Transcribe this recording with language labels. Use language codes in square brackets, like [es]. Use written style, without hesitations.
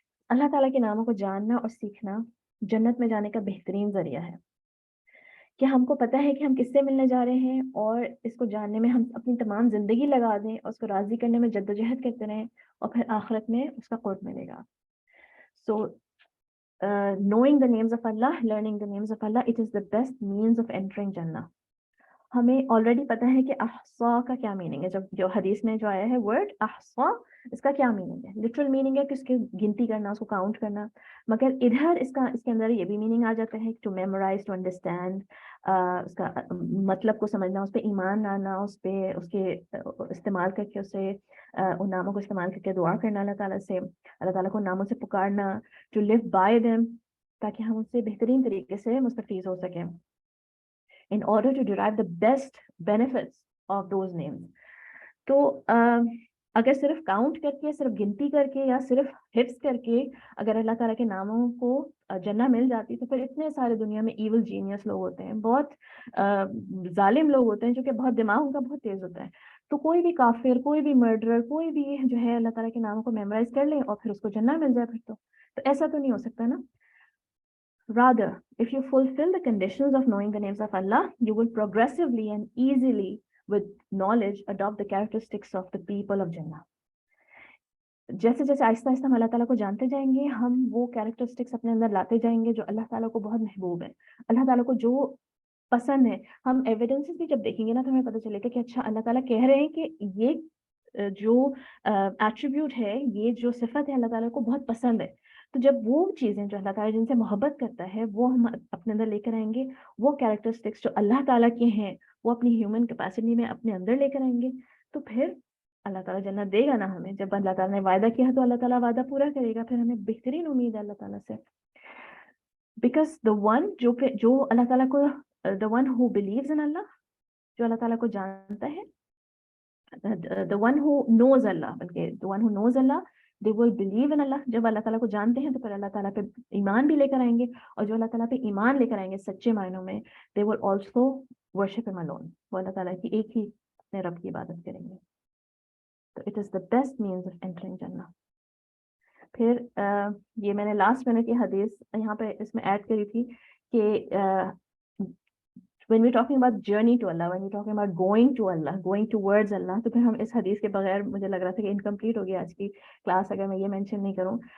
[hi] अल्लाह ताला के नामों को जानना और सीखना जन्नत में जाने का बेहतरीन जरिया है। कि हमको पता है कि हम किससे मिलने जा रहे हैं, और इसको जानने में हम अपनी तमाम जिंदगी लगा दें और उसको राजी करने में जद्दोजहद करते रहें, और फिर आखिरत में उसका कुर्ब मिलेगा। सो [en] knowing the names of Allah, learning the names of Allah, it is the best means of entering Jannah. [hi] हमें ऑलरेडी पता है कि अहसा का क्या मीनिंग है। जब जो हदीस में जो आया है वर्ड अहसा, इसका क्या मीनिंग है? लिटरल मीनिंग है कि उसकी गिनती करना, उसको काउंट करना। मगर इधर इसके अंदर ये भी मीनिंग आ जाता है [en] to memorise, to understand, [hi] उसका मतलब को समझना, उस पर ईमान लाना, उस पर उसके इस्तेमाल करके उसे उन नामों को इस्तेमाल करके दुआ करना अल्लाह ताला से, अल्लाह ताला को नामों से पुकारना, [en] to live by them, [hi] ताकि हम उससे बेहतरीन तरीके से मुस्तफीज हो सकें [en] in order to derive the best benefits of those names. [hi] तो अगर सिर्फ काउंट करके, सिर्फ गिनती करके या सिर्फ हिफ्स करके अगर अल्लाह ताला के नामों को जन्नत मिल जाती, तो फिर इतने सारे दुनिया में इविल जीनियस लोग होते हैं, बहुत जालिम लोग होते हैं, जो कि बहुत दिमाग उनका बहुत तेज होता है। तो कोई भी काफिर, कोई भी मर्डरर, कोई भी जो है अल्लाह ताला के नामों को मेमोराइज कर ले और फिर उसको जन्नत मिल जाए, फिर तो ऐसा तो नहीं हो सकता ना। [en] Rather, if you fulfill the conditions of knowing the names of Allah, you will progressively and easily, with knowledge, adopt the characteristics of the people of Jannah. [hi] जैसे जैसे आहिस्ता आहिस्ता हम अल्लाह ताला को जानते जाएंगे, हम वो कैरेक्टरिस्टिक्स अपने अंदर लाते जाएंगे जो अल्लाह ताला को बहुत महबूब है, अल्लाह ताला को जो पसंद है। हम एविडेंसेस भी जब देखेंगे ना, तो हमें पता चलेगा कि अच्छा अल्लाह ताला कह रहे हैं कि ये जो एट्रीब्यूट है, ये जो सिफत है अल्लाह ताला को बहुत पसंद है। तो जब वो चीज़ें जो अल्लाह ताला जिनसे मोहब्बत करता है वो हम अपने अंदर लेकर आएंगे, वो कैरेक्टरिस्टिक्स जो अल्लाह ताला के हैं वो अपनी ह्यूमन कैपेसिटी में अपने अंदर लेकर आएंगे, तो फिर अल्लाह ताला जन्नत देगा ना हमें। जब अल्लाह ताला ने वायदा किया तो अल्लाह ताला वादा पूरा करेगा, फिर हमें बेहतरीन उम्मीद है अल्लाह ताला से। [en] because the one [hi] जो अल्लाह ताला को, [en] the one who believes in Allah, [hi] जो अल्लाह ताला को जानता है, [en] the one who knows Allah, [hi] बल्कि [en] the one who knows Allah, they will believe in Allah. [hi] जब अल्लाह ताला को जानते हैं तो फिर अल्लाह ताला पे ईमान भी लेकर आएंगे, और जो अल्लाह ताला पे ईमान लेकर आएंगे सच्चे मायनों में, [en] they will also worship him alone. [hi] वो अल्लाह ताला की एक ही अपने रब की इबादत करेंगे। तो [en] it is the best means of entering Jannah. [hi] फिर ये मैंने लास्ट मिनट की हदीस यहाँ पे इसमें ऐड करी थी कि [en] when we're talking about journey to Allah, when we're talking about going to Allah, going towards Allah, [hi] तो फिर हम इस हदीस के बगैर, मुझे लग रहा था कि इनकम्प्लीट हो गया आज की क्लास अगर मैं ये मेंशन नहीं करूँ।